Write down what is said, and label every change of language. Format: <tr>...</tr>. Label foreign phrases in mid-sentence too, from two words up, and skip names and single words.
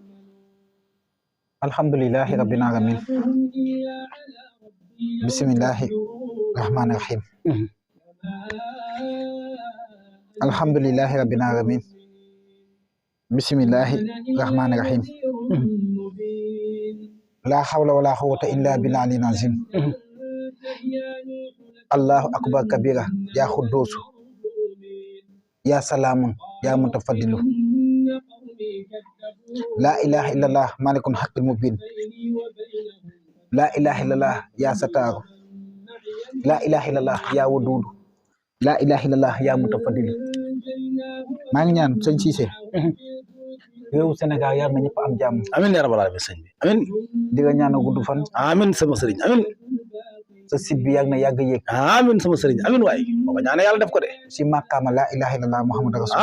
<ar>الحمد لله رب العالمين بسم الله الرحمن الرحيم الحمد لله رب العالمين بسم الله الرحمن الرحيم لا حول ولا قوة إلا بالله العظيم الله أكبر كبيرا يا قدوس يا سلام يا متفضل لا إله إلا الله ملك الحق المبين لا إله إلا الله يا ستار لا إله إلا الله يا ودود لا إله إلا الله يا متفضل</ar> <wo>maa ngi ñaan sëñ Cissé réew Sénégal yar na ñëpp am jàmm</wo> <ar>آمين يا رب العالمين</ar> <wo>sëñ bi</wo> <ar>amiin</ar> <wo>di nga ñaan gudd fan amiin sama sëriñ amiin sa site bi yàgg na yàgg yéeg amiin sama sëriñ amiin waay boo ko ñaanee yàlla def ko de si màkkaama</wo> <ar>لا إله إلا الله محمد رسول</ar>